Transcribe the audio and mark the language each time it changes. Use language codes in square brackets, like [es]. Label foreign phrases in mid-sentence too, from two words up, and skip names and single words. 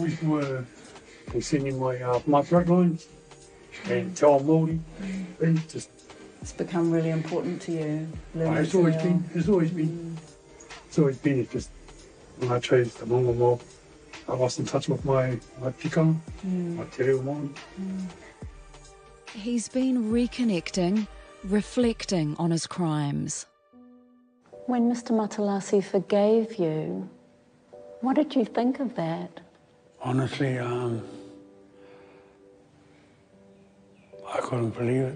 [en] People concerning my bloodline and [mi] Te Ao Māori. [en] It's become really important to you. It's always been. It's always been. It's just when I chose the Māori mob, I lost in touch with my tika, my [mi] te reo Māori. [en] He's been reconnecting, reflecting on his crimes. When Mr. Matalasi forgave you, what did you think of that? Honestly, I couldn't believe it.